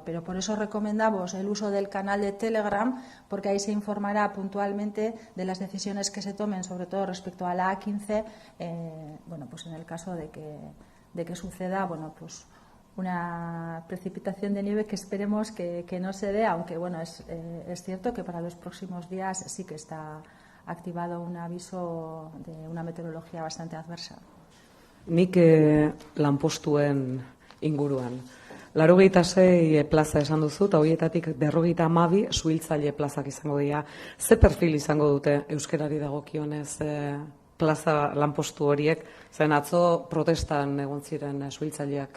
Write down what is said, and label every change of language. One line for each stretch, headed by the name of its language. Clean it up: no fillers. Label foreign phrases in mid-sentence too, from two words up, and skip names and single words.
Spanish: Pero por eso recomendamos el uso del canal de Telegram, porque ahí se informará puntualmente de las decisiones que se tomen, sobre todo respecto a la A15, pues en el caso de que suceda, una precipitación de nieve que esperemos que no se dé, aunque es cierto que para los próximos días sí que está activado un aviso de una meteorología bastante adversa.
Basque: Nik lanpostuen inguruan. 86 plaza esan duzu, eta horietatik 52 suhiltzaile plazak izango dira. Ze perfil izango dute euskerari dagokionez plaza lanpostu horiek? Zen atzo protestan egon ziren suhiltzaileak.